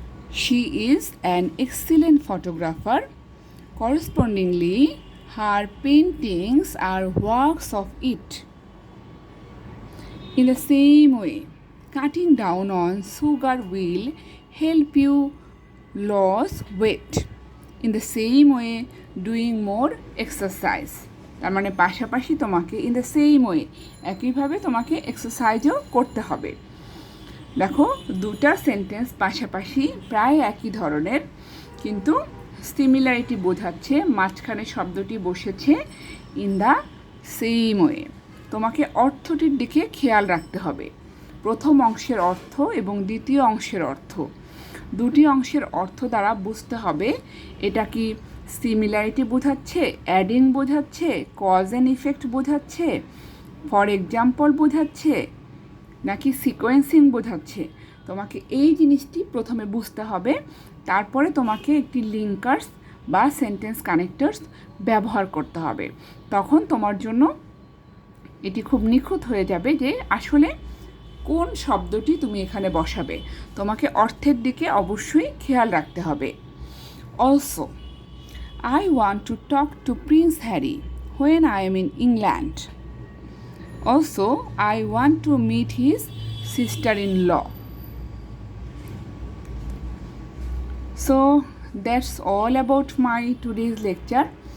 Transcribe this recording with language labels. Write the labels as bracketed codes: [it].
[en] She is an excellent photographer. Correspondingly, her paintings are works of art. In the same way, cutting down on sugar will help you lose weight. In the same way, doing more exercise. [bn] তার মানে পাশাপাশি তোমাকে in the same way একইভাবে তোমাকে এক্সারসাইজও করতে হবে। দেখো দুটা সেন্টেন্স পাশাপাশি প্রায় একই ধরনের, কিন্তু সিমিলারিটি বোঝাচ্ছে মাঝখানে শব্দটি বসেছে ইন দ্য সেম ওয়ে। তোমাকে অর্থটির দিকে খেয়াল রাখতে হবে, প্রথম অংশের অর্থ এবং দ্বিতীয় অংশের অর্থ, দুটি অংশের অর্থ দ্বারা বুঝতে হবে এটা কি সিমিলারিটি বোঝাচ্ছে, অ্যাডিং বোঝাচ্ছে, কজ অ্যান্ড ইফেক্ট বোঝাচ্ছে, ফর এক্সাম্পল বোঝাচ্ছে, নাকি সিকোয়েন্সিং বোঝাচ্ছে। তোমাকে এই জিনিসটি প্রথমে বুঝতে হবে, তারপরে তোমাকে একটি লিঙ্কার্স বা সেন্টেন্স কানেক্টার্স ব্যবহার করতে হবে। তখন তোমার জন্য এটি খুব নিখুঁত হয়ে যাবে যে আসলে কোন শব্দটি তুমি এখানে বসাবে। তোমাকে অর্থের দিকে অবশ্যই খেয়াল রাখতে হবে। [en] Also, I want to talk to Prince Harry when I am in England. Also, I want to meet his sister-in-law. So, that's all about my today's lecture.